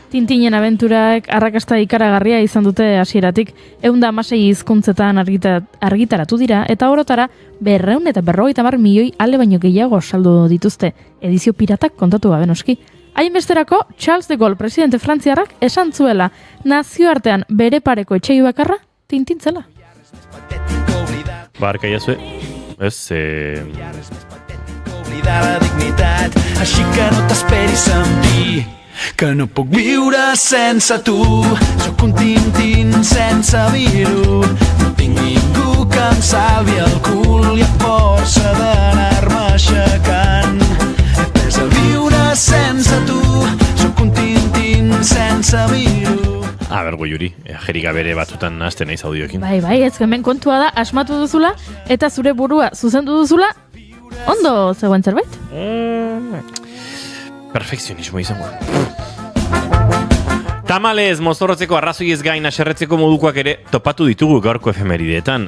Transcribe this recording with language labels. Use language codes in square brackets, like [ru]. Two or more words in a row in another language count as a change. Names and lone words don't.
[eu] Tintinen abenturaek arrakasta ikaragarria izan dute hasieratik, 116 hizkuntzetan argitaratu dira, eta orotara 250 milioi ale baino gehiago saldu dituzte, edizio piratak kontatu gabe noski. Hainbesterako, Charles de Gaulle presidente frantziarrak esan zuela, nazioartean bere pareko etxei bakarra Tintin zela. Barka jazue, ez... [ca] La dignitat, així que no t'esperis amb mi, que no puc viure sense tu. Sóc un Tintín sense vir-ho, no tinc ningú que em salvi el cul i a força d'anar-me aixecant. He après a viure sense tu, sóc un Tintín sense vir-ho. [eu] Goiuri, jerika bere batzutan nazten naiz audioekin. Bai, ez hemen kontua da, asmatu duzula, eta zure burua zuzendu duzula, ondo zegoen zerbait? Perfekzionismo izango. Tamalez, mozorrotzeko arrazoiez gain aserretzeko modukoak ere topatu ditugu gaurko efemerideetan.